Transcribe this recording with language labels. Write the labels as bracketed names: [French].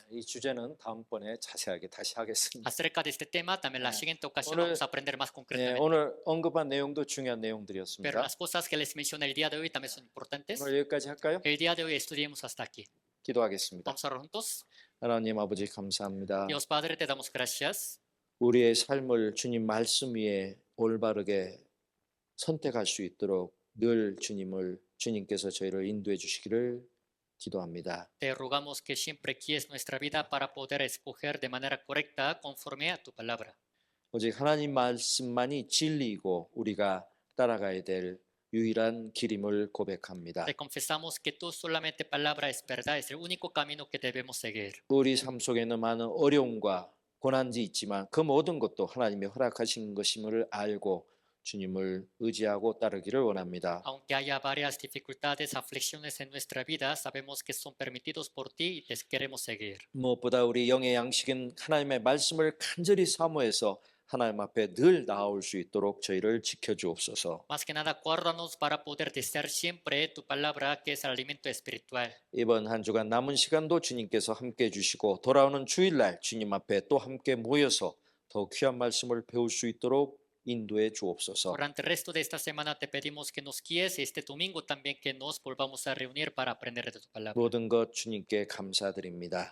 [Korean] 네, 이 주제는 다음번에 자세하게 다시 하겠습니다. [Spanish] Acerca de este tema, también la siguiente ocasión [Korean] 오늘- [Spanish] vamos a aprender más [Korean] 네, [Spanish] concretamente. [Korean] 오늘 언급한 내용도 중요한 [Spanish] Pero [Korean] 내용들이었습니다. [Spanish] las cosas que les mencioné el día de hoy también son importantes. [Korean] 오늘 여기까지 할까요? [Spanish] El día de hoy estudiemos hasta aquí. [Korean] 기도하겠습니다. [Spanish] Vamos a orar juntos. [Korean] 하나님 아버지 감사합니다. [Spanish] Dios Padre, te damos gracias. [Korean] 우리의 삶을 주님 말씀 위에 올바르게 선택할 수 있도록 늘 주님께서 저희를 인도해 주시기를 기도합니다. [Spanish] Te rogamos que siempre guíes nuestra vida para poder escoger de manera correcta conforme a tu palabra. [Korean] 오직 하나님 말씀만이 진리이고 우리가 따라가야 될 유일한 길임을 고백합니다. [Spanish] Te confesamos que tú solamente palabra es verdad, es el único camino que debemos seguir. [Korean] 우리 삶 속에는 많은 어려움과 고난이 있지만 그 모든 것도 하나님이 허락하신 것임을 알고 주님을 의지하고 따르기를 원합니다. [Spanish] Aunque haya varias dificultades, aflicciones en nuestra vida, sabemos que son permitidos por ti y te queremos seguir. [Korean] 무엇보다 우리 영의 양식인 하나님의 말씀을 간절히 사모해서 하나님 앞에 늘 나아올 수 있도록 저희를 지켜주옵소서. [Spanish] Más que nada, guárdanos para poder desear siempre tu palabra, que es el alimento espiritual. [Korean] 이번 한 주간 남은 시간도 주님께서 함께 해주시고 돌아오는 주일날 주님 앞에 또 함께 모여서 더 귀한 말씀을 배울 수 있도록 인도해 주옵소서. [Spanish] Durante el resto de esta semana te pedimos que nos guíes y este domingo también que nos volvamos a reunir para aprender de tu palabra. [Korean] 모든 것 주님께 감사드립니다.